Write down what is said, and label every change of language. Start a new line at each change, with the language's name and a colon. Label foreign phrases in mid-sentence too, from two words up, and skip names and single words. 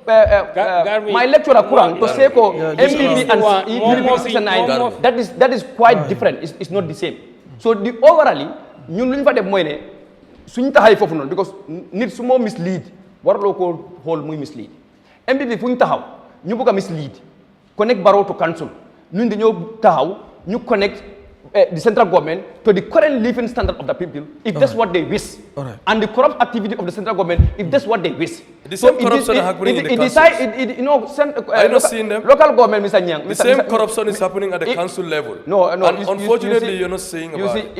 English: my lecturer Kurang to say ko MPP and UDP 69 that is quite different it's not the same so the overall
Wolof: ñun lu ñu fa def mooy ne suñu taxay foofu noonu because nit su moo mislead warloo ko xool muy mislead MPP fu ñu taxaw ñu bëgg a mislead connect Barrow to council ñun dañoo taxaw ñu
English: connect the central government to the current living standard of the people, if that's what they wish, and the corrupt activity of the central government, if that's what they wish. The same corruption is happening in the councils. Are you not seeing them? Local government, Mr. Nyang. The same corruption is happening at the council level. No. And unfortunately, you're not saying about it.